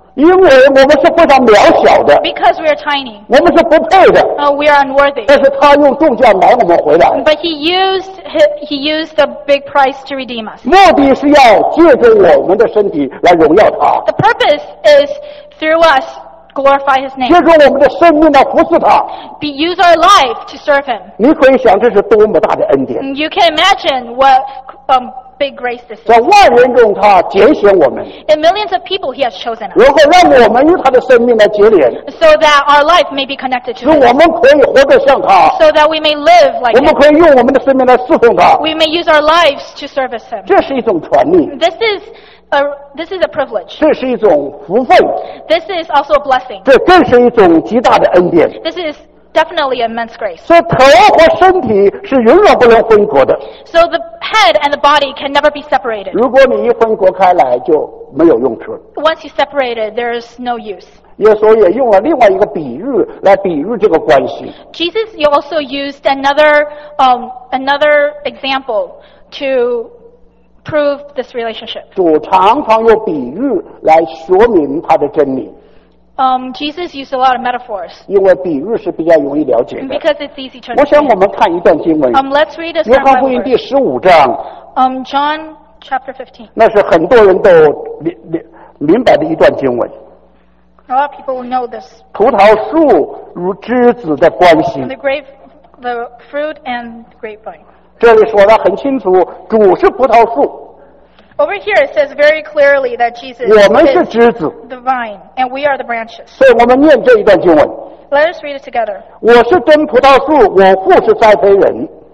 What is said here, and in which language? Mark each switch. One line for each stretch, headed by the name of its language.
Chinese: 因为我们是非常渺小的
English: ，because we are tiny，
Chinese: 我们是不配的
English: ，we are unworthy。
Chinese: 但是他用重价买我们回来
English: ，but he used the big price to redeem us。
Chinese: 目的是要借着我们的身体来荣耀他。
English: The purpose is through us glorify His name。
Chinese: 借着我们的生命来服侍他。
English: Be use our life to serve Him。
Chinese: 你可以想这是多么大的恩典。
English: You can imagine what big grace this is.
Chinese: 在万人中他拣选我们。
English: In millions of people he has chosen us.
Chinese: 然后让我们与他的生命来结连。
English: So that our life may be connected to him.
Chinese: 使我们可以活得像他。
English: So that we may live like him.
Chinese: 我们可以用我们的生命来侍奉他。
English: We may use our lives to service him.
Chinese: 这是一种权利。
English: This is a privilege.
Chinese: 这是一种福分。
English: This is also a blessing.
Chinese: 这更是一种极大的恩典。
English: This is definitely immense grace.
Chinese: 所以头和身体是永远不能分割的。
English: So the head and the body can never be separated.
Chinese: 如果你一分割开来就没有用处。
English: Once you separate it, there is no use.
Chinese: 耶稣也用了另外一个比喻来比喻这个关系。
English: Jesus also used another example to prove this relationship.
Chinese: 主常常用比喻来说明他的真理。
English: Jesus used a lot of metaphors.
Chinese: 因为比喻是比较容易了解的。
English: Because it's easy to understand.
Chinese: 我想我们看一段经文。
English: Let's read a
Chinese: scripture. 约翰福音第十五章。
English: John chapter 15.
Chinese: 那是很多人都明白的一段经文。
English: A lot of people will know this.
Chinese: 葡萄树与枝子的关系。
English: The fruit and grapevine.
Chinese: 这里说的很清楚，主是葡萄树。
English: Over here it says very clearly that Jesus is the vine, and we are the branches.
Chinese: 所以我们念这一段经文。
English: Let us read it together.
Chinese: 我是真葡萄树，我父是栽培人。